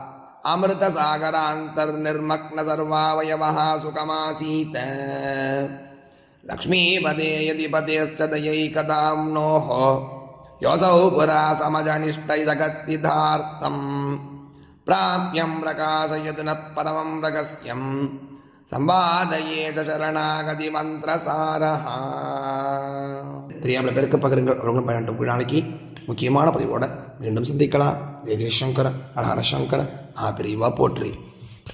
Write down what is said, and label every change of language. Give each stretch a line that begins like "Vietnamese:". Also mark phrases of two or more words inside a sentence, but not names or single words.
Sanskrit: अमृतसागरान्तर्निर्मग्नसर्वावयवः सुखमासीत् लक्ष्मीपदे यतिपतेश्च दयैकदाम्नोः योऽसौ पुरा समजनिष्टैजगद्विधार्थम् प्राप्यं प्रकाशयतु नः परमं रहस्यं संवादये च शरणागति மந்திரசாரஹ.
Tamil: தெரியாமல் பெருக்க பகிருங்கள். அவர்களும் பயன்பட்டு நாளைக்கு முக்கியமான பதிவோட மீண்டும் சந்திக்கலாம்.
Sanskrit: जय जयशङ्कर हर हर शङ्कर.
Tamil: பெரியவா போற்றி.